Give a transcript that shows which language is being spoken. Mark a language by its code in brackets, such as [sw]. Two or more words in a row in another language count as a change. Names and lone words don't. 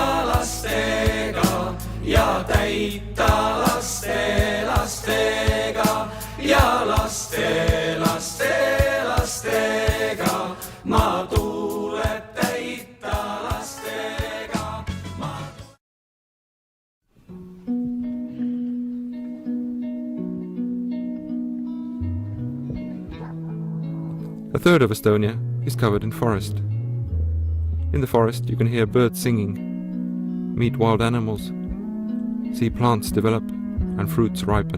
[et] lastega ja täita laste lastega ja laste laste lastega. Maa tuleb täita lastega. [en] A third of Estonia is covered in forest. In the forest you can hear birds singing, meet wild animals, see plants develop and fruits ripen.